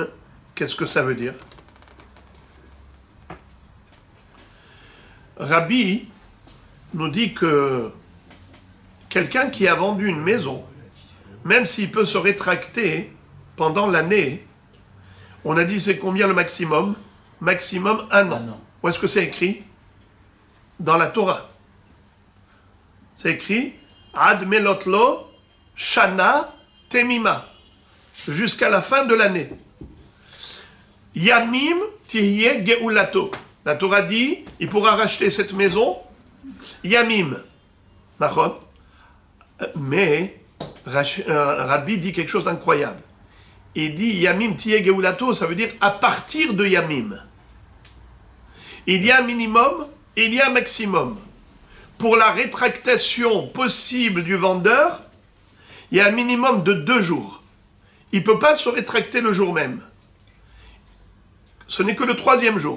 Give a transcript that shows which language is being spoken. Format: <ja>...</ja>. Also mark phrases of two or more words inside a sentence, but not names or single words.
<fr>Qu'est-ce que ça veut dire? Rabbi nous dit que quelqu'un qui a vendu une maison, même s'il peut se rétracter pendant l'année, on a dit c'est combien le maximum? Maximum 1 an. Où est-ce que c'est écrit? Dans la Torah. C'est écrit</fr> <he>עד מלאת לו שנה תמימה,</he> <fr>jusqu'à la fin de l'année.</fr> <he>ימים תהיה גאולתו.</he> <fr>La Torah dit, il pourra racheter cette maison, Yamim. Mais Rabbi dit quelque chose d'incroyable. Il dit</fr> <he>ימים תהיה גאולתו,</he> <fr>ça veut dire à partir de Yamim. Il y a un minimum et il y a un maximum. Pour la rétractation possible du vendeur, il y a un minimum de 2 jours. Il ne peut pas se rétracter le jour même. Ce n'est que le 3e jour.</fr>